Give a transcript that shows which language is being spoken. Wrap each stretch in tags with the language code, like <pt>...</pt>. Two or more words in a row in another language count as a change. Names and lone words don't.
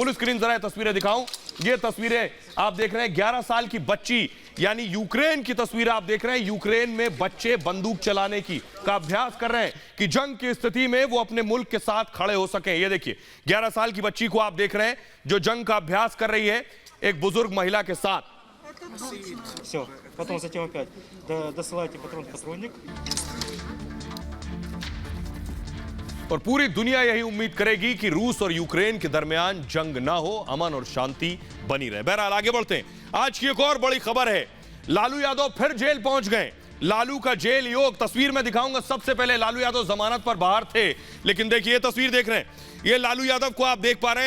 <en>full screen</en> <hi>जरा तस्वीरें दिखाऊं। ये तस्वीरें आप देख रहे हैं, 11 साल की बच्ची, यानी यूक्रेन की तस्वीर आप देख रहे हैं। यूक्रेन में बच्चे बंदूक चलाने का अभ्यास कर रहे हैं कि जंग की स्थिति में वो अपने मुल्क के साथ खड़े हो सकें। ये देखिए 11 साल की बच्ची को आप देख रहे हैं जो जंग का अभ्यास कर रही है एक बुजुर्ग महिला के साथ।</hi> <ru>Все, потом затем опять досылайте патронник.</ru> <hi>और पूरी दुनिया यही उम्मीद करेगी कि रूस और यूक्रेन के दरमियान जंग ना हो, अमन और शांति बनी रहे। बहरहाल आगे बढ़ते हैं। आज की एक और बड़ी खबर है, लालू यादव फिर जेल पहुंच गए। लालू का जेल योग तस्वीर में दिखाऊंगा। सबसे पहले लालू यादव जमानत पर बाहर थे, लेकिन देखिए ये तस्वीर देख रहे हैं, ये लालू यादव को आप देख पा रहे हैं।</hi>